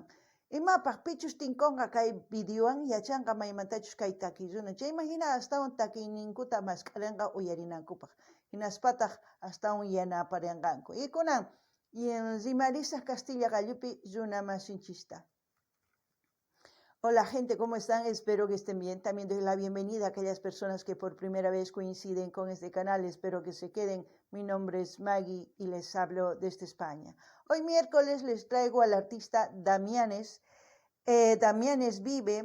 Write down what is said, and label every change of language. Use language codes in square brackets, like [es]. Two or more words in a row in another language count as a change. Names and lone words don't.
[qu] Imapaq pichus tinkonqa kay videowan yachanqa maymantachus kay takiy runa. Chayman hina astawan takiyninkuta masqarinqa uyarinankupaq. Hinaspataq astawan yanaparinqanku. Y kunan Rimarisa Castilla Gallupi Yuna Masinchista. [es] Hola gente, ¿cómo están? Espero que estén bien. También doy la bienvenida a aquellas personas que por primera vez coinciden con este canal. Espero que se queden. Mi nombre es Maggie y les hablo desde España. Hoy miércoles les traigo al artista Damianes. Damianes vive.